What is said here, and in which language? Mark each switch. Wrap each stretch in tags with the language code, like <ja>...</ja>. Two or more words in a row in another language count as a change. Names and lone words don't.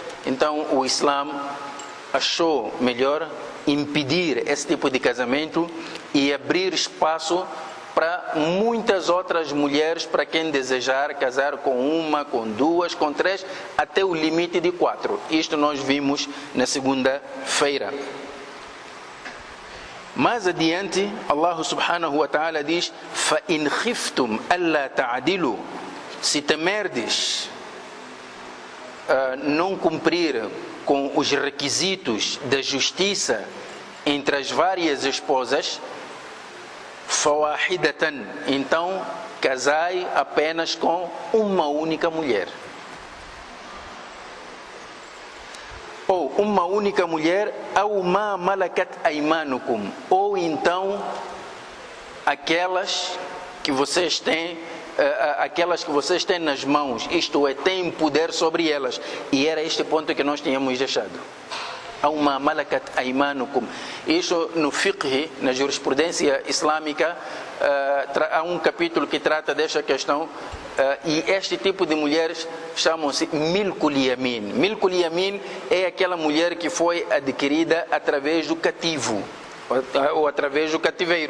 <pt>Então o Islã achou melhor impedir esse tipo de casamento e abrir espaço para muitas outras mulheres, para quem desejar casar com uma, com duas, com três, até o limite de 4. Isto nós vimos na segunda-feira. Mais adiante, Allah</pt> <ar>سبحانه وتعالى</ar> <pt>diz:</pt> <ar>فَإِنْ خِفْتُمْ أَلَّا تَعْدِلُوا.</ar> <pt>Se temerdes não cumprir com os requisitos da justiça entre as várias esposas, فَوَاحِدَةً, então casai apenas com uma única mulher. Ou uma única mulher, ou</pt> <ar>ما ملكت أيمانكم,</ar> <pt>ou então aquelas que vocês têm nas mãos, isto é, têm poder sobre elas. E era este ponto que nós tínhamos deixado.</pt> <ar>Ou ما ملكت أيمانكم.</ar> <pt>Isso no fiqh, na jurisprudência islâmica, há um capítulo que trata desta questão. E este tipo de mulheres chamam-se</pt> <ar>ملك اليمين. ملك اليمين</ar> <pt>é aquela mulher que foi adquirida através do cativo, ou através do cativeiro.</pt>